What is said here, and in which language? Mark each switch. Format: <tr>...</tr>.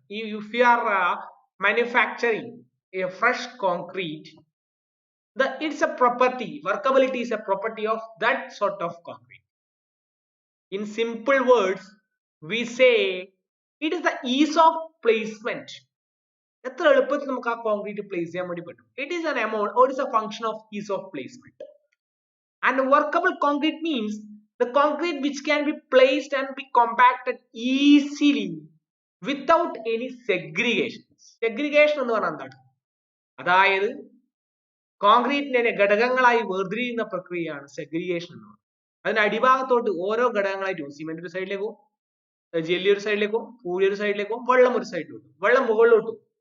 <en>If you are manufacturing a fresh concrete, it's a property. Workability is a property of that sort of concrete. In simple words, we say it is the ease of placement.</en> <ml>എത്ര എളുപ്പത്തിൽ നമുക്ക് ആ concrete place ചെയ്യാൻ വേണ്ടി പറ്റും.</ml> <en>It is an amount or it is a function of ease of placement. And workable concrete means the concrete which can be placed and be compacted easily without any segregation.</en> <ml>Segregation എന്ന് പറഞ്ഞാൽ എന്താണ്? അതായത് കോൺക്രീറ്റിനെ ഘടകങ്ങളായി വേർതിരിയുന്ന പ്രക്രിയയാണ് segregation എന്ന് പറയുന്നത്. അതിന്റെ അടിഭാഗത്തോട്ട് ഓരോ ഘടകങ്ങളായിട്ട് സിമെന്റ് ഒരു സൈഡിലേക്കും, ജെല്ലി ഒരു സൈഡിലേക്കും, പൂഴി ഒരു സൈഡിലേക്കും, വെള്ളം ഒരു സൈഡിലോട്ടും, വെള്ളം മുകളിലോട്ടും.</ml>